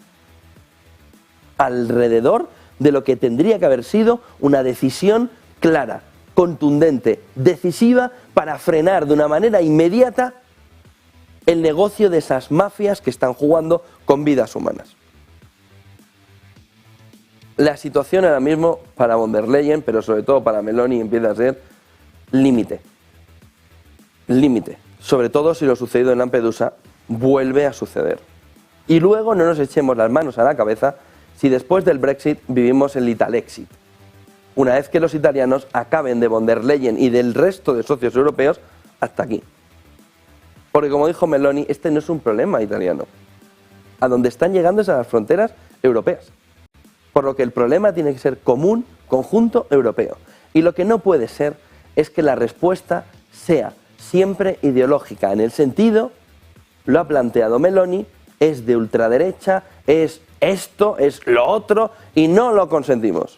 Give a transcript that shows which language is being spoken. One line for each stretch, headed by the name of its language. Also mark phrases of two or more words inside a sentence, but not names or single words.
Spanish: Alrededor de lo que tendría que haber sido una decisión clara, contundente, decisiva para frenar de una manera inmediata el negocio de esas mafias que están jugando con vidas humanas. La situación ahora mismo para von der Leyen, pero sobre todo para Meloni, empieza a ser límite. Límite. Sobre todo si lo sucedido en Lampedusa vuelve a suceder. Y luego no nos echemos las manos a la cabeza si después del Brexit vivimos el Italexit. Una vez que los italianos acaben de von der Leyen y del resto de socios europeos, hasta aquí. Porque como dijo Meloni, este no es un problema italiano. A donde están llegando es a las fronteras europeas. Por lo que el problema tiene que ser común, conjunto europeo. Y lo que no puede ser es que la respuesta sea siempre ideológica, en el sentido lo ha planteado Meloni, es de ultraderecha, es esto, es lo otro, y no lo consentimos.